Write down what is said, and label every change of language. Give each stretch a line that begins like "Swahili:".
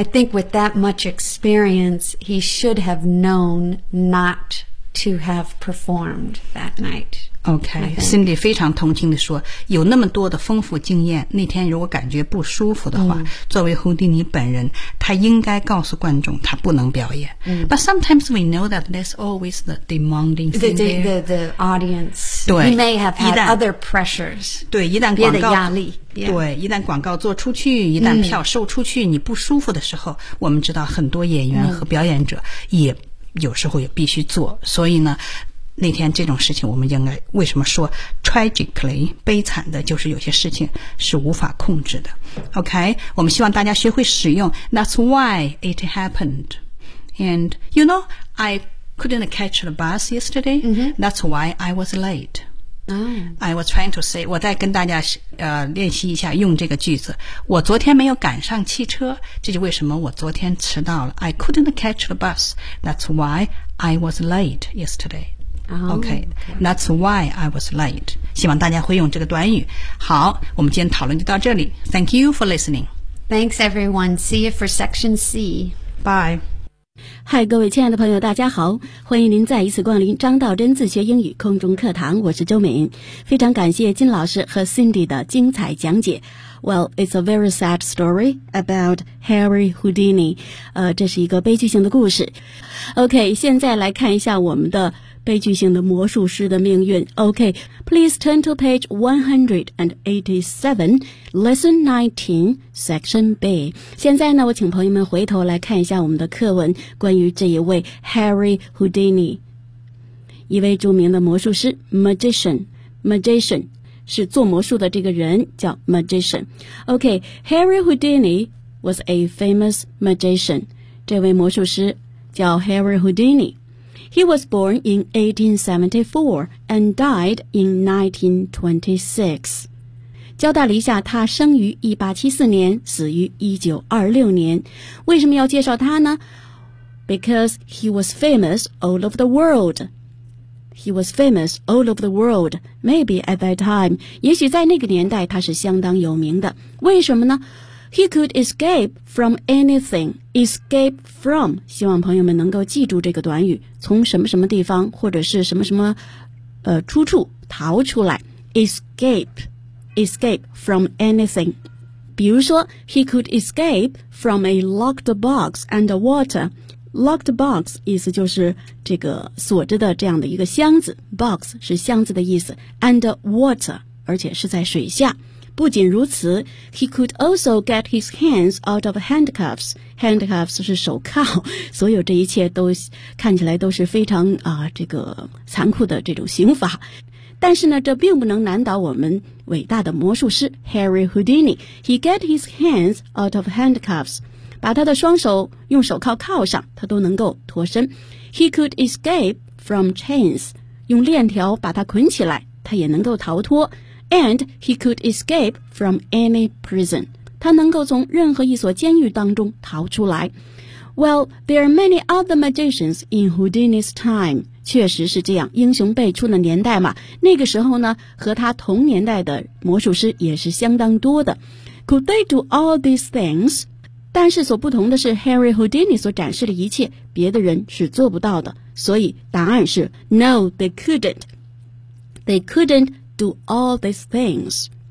English: I think with that much experience, he should have known not to have performed that night.
Chinese: Okay, Cindy 非常同情地说，有那么多的丰富经验，那天如果感觉不舒服的话，作为胡迪尼本人，他应该告诉观众他不能表演。
English: But sometimes we know that there's always the demanding thing there. The audience.
Chinese: 对。
English: He may have had other pressures.
Chinese: 对，一旦广告。别的压力。Yeah. 对，一旦广告做出去，一旦票售出去，你不舒服的时候，我们知道很多演员和表演者也有时候也必须做，所以呢那天这种事情我们应该为什么说 tragically 悲惨的，就是有些事情是无法控制的。 OK， 我们希望大家学会使用
English: That's why it happened. And you know I couldn't catch the bus yesterday、 mm-hmm. That's why I was late、 oh. I was trying to say
Chinese: 我再跟大家练习一下用这个句子，我昨天没有赶上汽车，这就为什么我昨天迟到了。
English: I couldn't catch the bus. That's why I was late yesterdayOkay, that's why I was late.
Chinese: 希望大家会用这个短语。好，我们今天讨论就到这里。
English: Thank you for listening. Thanks, everyone. See you for Section C. Bye.
Chinese: Hi, 各位亲爱的朋友，大家好，欢迎您再一次光临张道真自学英语空中课堂。我是周敏，非常感谢金老师和 Cindy 的精彩讲解。
English: Well, it's a very sad story about Harry Houdini.
Chinese: 这是一个悲剧性的故事。Okay, 现在来看一下我们的悲剧性的魔术师的命运。
English: Okay, please turn to page 187, lesson 19, section B.
Chinese: 现在呢，我请朋友们回头来看一下我们的课文，关于这一位 Harry Houdini, 一位著名的魔术师 magician 是做魔术的这个人叫 magician.
English: Okay, Harry Houdini was a famous magician.
Chinese: 这位魔术师叫
English: Harry Houdini. He was born in 1874 and died in 1926.
Chinese: 交代了一下，他生于1874年，死于1926年。为什么要介绍他呢？
English: Because he was famous all over the world. He was famous all over the world. Maybe at that time.
Chinese: 也许在那个年代他是相当有名的。为什么呢？
English: He could escape from anything. Escape from.
Chinese: 希望朋友们能够记住这个短语，从什么什么地方或者是什么什么出处逃出来。
English: Escape from anything.
Chinese: 比如说
English: ,he could escape from a locked box and water.
Chinese: Locked box 意思就是这个锁着的这样的一个箱子。Box 是箱子的意思。
English: And water,
Chinese: 而且是在水下。不仅如此
English: ,he could also get his hands out of handcuffs.
Chinese: Handcuffs 是手铐，所有这一切都看起来都是非常啊、这个残酷的这种刑罚。但是呢，这并不能难倒我们伟大的魔术师 Harry Houdini.
English: He get his hands out of handcuffs.
Chinese: 把他的双手用手铐铐上，他都能够脱身。
English: He could escape from chains.
Chinese: 用链条把他捆起来，他也能够逃脱。
English: And he could escape from any prison.
Chinese: 他能够从任何一所监狱当中逃出来。
English: Well, there are many other magicians in Houdini's time.
Chinese: 确实是这样，英雄辈出的年代嘛。那个时候呢，和他同年代的魔术师也是相当多的。
English: Could they do all these things?
Chinese: 但是所不同的是 ,Harry Houdini 所展示的一切别的人是做不到的。所以答案是
English: No, they couldn't. They couldn't do all these things.